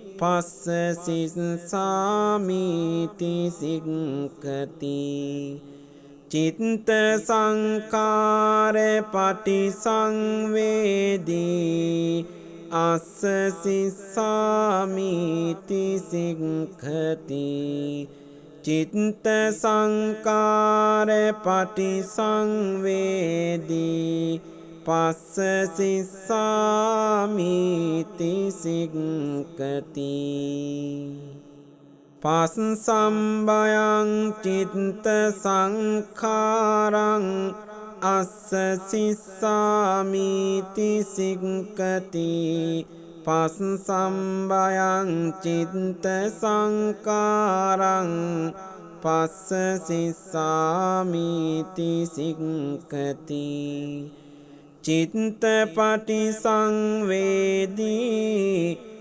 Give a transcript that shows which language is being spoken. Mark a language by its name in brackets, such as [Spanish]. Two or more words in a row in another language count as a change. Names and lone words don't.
[Pali] පස්සසිස්සාමීති සික්ඛති චිත්ත සංකාර පටිසංවේදී අස්සසිස්සාමීති සික්ඛති චිත්ත සංකාර පටිසංවේදී පස්සසිස්සාමීති සික්ඛති පස්සම්බයං චිත්ත සංඛාරං අස්සසිස්සාමීති සික්ඛති පස්සම්බයං චිත්ත සංඛාරං පස්සසිස්සාමීති සික්ඛති චිත්තපටිසංවේදී